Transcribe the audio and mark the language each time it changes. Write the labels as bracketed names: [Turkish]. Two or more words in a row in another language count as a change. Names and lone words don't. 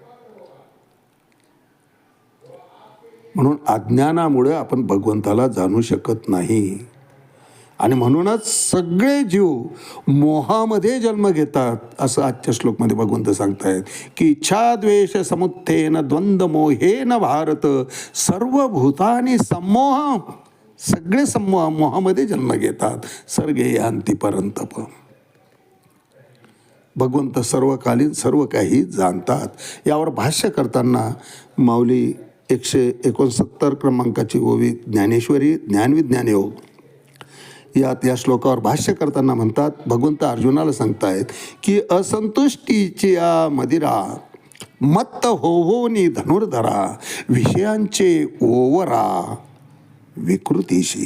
[Marathi] म्हणून अज्ञानामुळे आपण भगवंताला जाणू शकत नाही. आणि म्हणूनच सगळे जीव मोहामध्ये जन्म घेतात असं आजच्या श्लोकमध्ये भगवंत सांगतायत की [Sanskrit] इच्छा द्वेष समुत्थेन द्वंद्व मोहेन भारत सर्व भूतानी सम्मोह. [Marathi] सगळे मोहामध्ये जन्म घेतात. [Sanskrit] सर्गे यान्ति परंतप. [Marathi] भगवंत सर्वकालीन सर्व काही जाणतात. यावर भाष्य करताना माऊली 169 क्रमांकाची ओवी ज्ञानेश्वरी ज्ञानविज्ञान योग यात या श्लोकावर भाष्य करताना म्हणतात, भगवंत अर्जुनाला सांगतायत की असंतुष्टीची या मदिरा मत्त होवोनी धनुर्धरा विषयांचे ओवरा विकृतीशी.